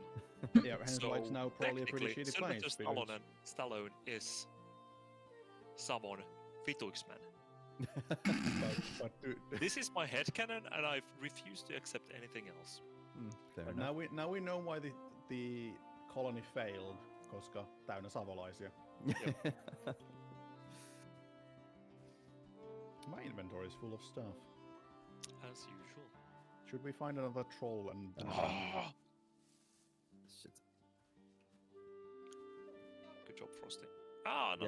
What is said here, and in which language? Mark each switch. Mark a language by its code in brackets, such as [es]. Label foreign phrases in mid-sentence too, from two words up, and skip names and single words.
[en] Yeah, hence why it's now probably a pretty technically, shitty Sylvester place. because- Stallone is Savon Vituixman. but This is my headcanon, and I refuse to accept anything else. Fair But enough. now we know why the colony failed, [fi] koska täynnä savolaisia. [en] My inventory is full of stuff. As usual. Should we find another troll and Shit. Good job, Frosty. Ah, another